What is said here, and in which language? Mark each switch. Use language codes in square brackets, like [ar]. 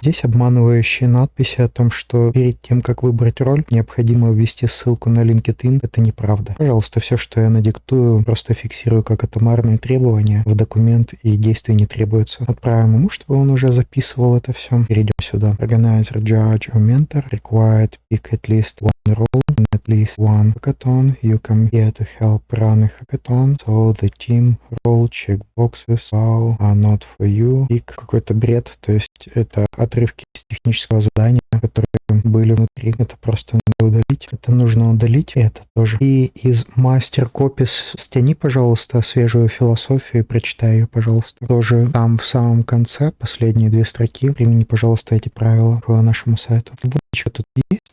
[ru] Здесь обманывающие надписи о том, что перед тем, как выбрать роль, необходимо ввести ссылку на LinkedIn. Это неправда. Пожалуйста, все, что я надиктую, просто фиксирую как атомарные требования в документ, и действий не требуется. Отправим ему, чтобы он уже записывал это все. Перейдем сюда. [en] Organizer, judge or mentor required pick at least one role and at least one hackathon. You come here to help run a hackathon. So the team role checkboxes wow are not for you. [ru] Pick какой-то бред. То есть это отрывки из технического задания, которые были внутри. Это просто надо удалить. Это нужно удалить. И это тоже. И из мастер-копи стяни, пожалуйста, свежую философию и прочитай ее, пожалуйста. Тоже там в самом конце, последние 2 строки, примени, пожалуйста, эти правила к нашему сайту. Обводочка тут есть.